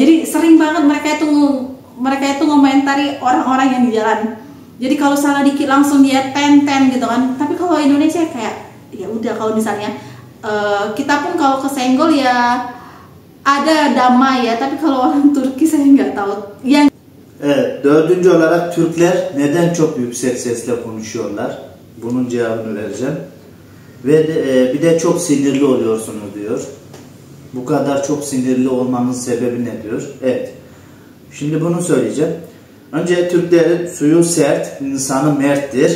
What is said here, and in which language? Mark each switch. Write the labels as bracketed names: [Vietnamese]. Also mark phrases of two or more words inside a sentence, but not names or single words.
[Indonesian] Jadi sering banget mereka itu ngomentari orang-orang yang di jalan. Jadi kalau salah dikit langsung dia ten gitu kan. Tapi kalau Indonesia kayak ya udah, kalau misalnya kita pun kalau kesenggol ya ada damai ya. Tapi kalau orang Turki saya nggak tahu. [Turkish] Evet, 4. olarak Türkler neden çok yüksek sesle konuşuyorlar? Bunun cevabını vereceğim. Ve bir de çok sinirli oluyorsunuz diyor. Bu kadar çok sinirli olmanın sebebi ne diyor? Evet. Şimdi bunu söyleyeceğim. Önce Türklerin suyu sert, insanı merttir.